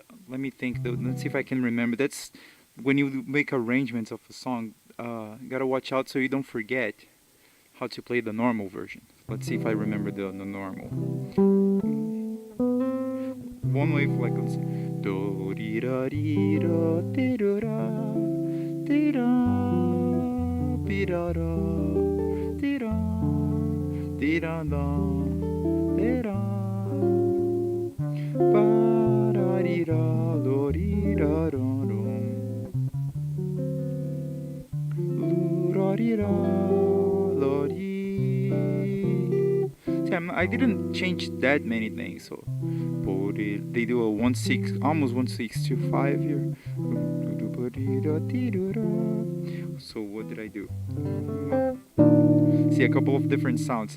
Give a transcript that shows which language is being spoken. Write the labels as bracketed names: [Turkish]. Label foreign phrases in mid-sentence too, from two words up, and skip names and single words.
[English] Let me think though. Let's see if I can remember. That's when you make arrangements of a song. You gotta watch out so you don't forget how to play the normal version. Let's see if I remember the normal. One way, like let's see. Do ri ra ri ra ti ru ra ti ra pi ra ra ti ra ti ra da ti ra pa ra ri ra lo ri ra ro ro lu ra ri ra lo ri. See, I didn't change that many things, so they do a 1/6, almost 1/625 here. So what did I do? See, a couple of different sounds.